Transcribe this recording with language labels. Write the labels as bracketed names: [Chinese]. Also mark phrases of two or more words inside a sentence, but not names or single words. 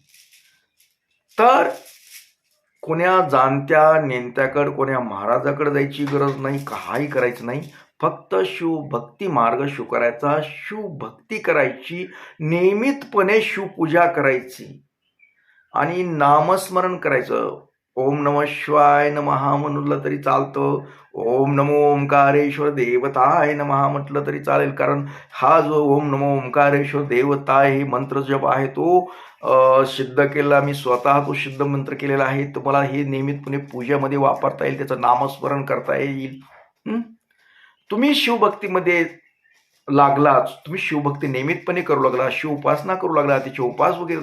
[Marathi] तर कोण्या जाणत्या नेत्याकडे, कोण्या महाराजाकडे जायची गरज नाही, काही करायचं नाही. फक्त शिवभक्ती मार्ग स्वीकारायचा, शिवभक्ती करायची, नियमितपणे शिवपूजा करायची आणि नामस्मरण करायचं. [Sanskrit] ओम नमः शिवाय नमः [Marathi] म्हणलं तरी चालतं. [Sanskrit] ओम नमो ओंकारेश्वर देवताय नमः [Marathi] म्हटलं तरी चालेल. कारण हा जो [Sanskrit] ओम नमो ओंकारेश्वर देवताय [Marathi] हे मंत्र जप आहे तो सिद्ध केलेला मी स्वतः तो सिद्ध मंत्र केलेला आहे. तुम्हाला हे नियमितपणे पूजेमध्ये वापरता येईल, त्याचं नामस्मरण करता येईल. तुम्ही शिवभक्तीमध्ये लागलाच, तुम्ही शिवभक्ती नियमितपणे करू लागला, शिव उपासना करू लागला, तिचे उपास वगैरे